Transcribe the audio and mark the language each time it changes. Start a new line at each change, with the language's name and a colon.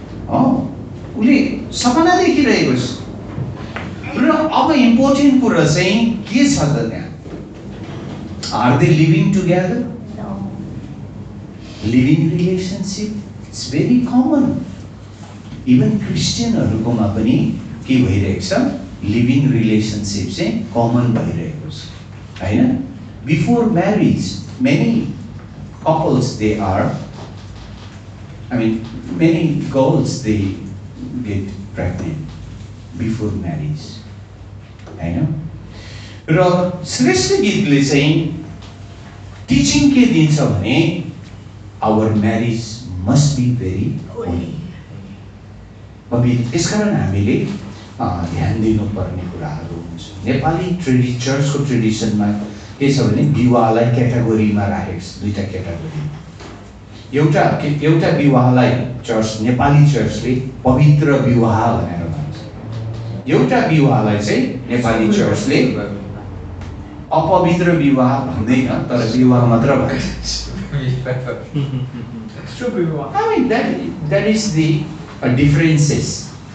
Nepali: उसले सपना देखिरहेको छ। र अब इम्पोर्टेन्ट कुरा चाहिँ के छ त त्यहाँ,
English: Are they living together?
Nepali: Living relationship
English: it's very common,
Nepali: even क्रिस्चियनहरुकोमा पनि के भइरहेको छ, लिभिङ रिलेसनसिप चाहिँ कमन भइरहेको छ हैन?
English: Before marriage many couples they are, I mean many girls they get pregnant before marriage हैन?
Nepali: र श्रेष्ठ गीतले चाहिँ टिचिङ के दिन्छ भने
English: Our marriage must be very holy.
Nepali: त्यसकारण हामीले ध्यान दिनुपर्ने कुराहरू हुन्छ। नेपाली चर्चको ट्रेडिसनमा के छ भने विवाहलाई क्याटेगोरीमा राखेको छ, दुईटा क्याटेगोरी। एउटा विवाहलाई नेपाली चर्चले पवित्र विवाह भनेर भन्छ। एउटा विवाहलाई चाहिँ नेपाली चर्चले अपवित्र विवाह भन्दैन, तर विवाह मात्र भन्छ।
English: I mean that is the differences.